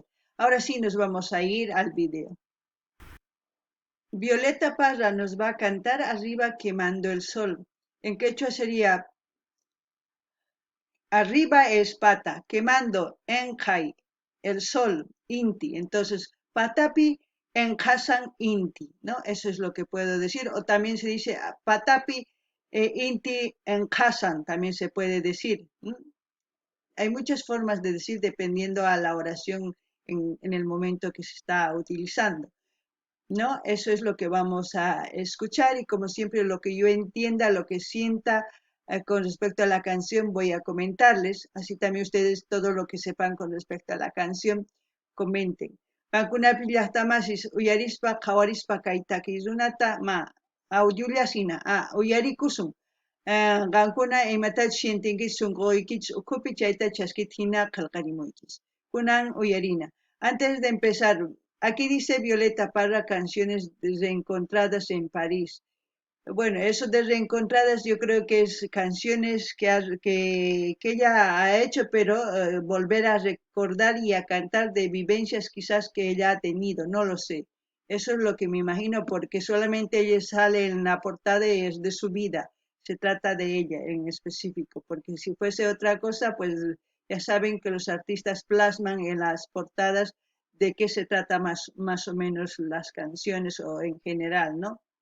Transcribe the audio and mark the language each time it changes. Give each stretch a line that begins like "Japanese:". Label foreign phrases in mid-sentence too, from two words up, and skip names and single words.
Spanish: Ahora sí nos vamos a ir al video. Violeta Parra nos va a cantar Arriba quemando el sol. En quechua sería arriba es pata, quemando enjay, el sol, inti.
Quechua: Entonces, patapi enjasan inti,
Spanish: ¿no? Eso es lo que puedo decir. O también se dice
Quechua: patapi inti enjasan,
Spanish: también se puede decir. Hay muchas formas de decir dependiendo a la oración en el momento que se está utilizando. ¿No? Eso es lo que vamos a escuchar y como siempre lo que yo entienda, lo que sienta con respecto a la canción voy a comentarles, así también ustedes todo lo que sepan con respecto a la canción comenten.
Quechua: Pankuna pillastamasis uyarispa qawarispa kaytaki runata ma audiolla sina uyarikusun qankuna imatach shintinkis sunqoykich ukhupi chayta chaskit hina qillqarimuykis kunan uyarina.
Spanish: Antes de empezar, aquí dice Violeta Parra canciones reencontradas en París. Bueno, eso de reencontradas yo creo que es canciones que ella ha hecho, pero volver a recordar y a cantar de vivencias quizás que ella ha tenido, no lo sé. Eso es lo que me imagino, porque solamente ella sale en la portada y es de su vida. Se trata de ella en específico, porque si fuese otra cosa, pues ya saben que los artistas plasman en las portadas de qué se trata más o menos las canciones o en general, ¿no?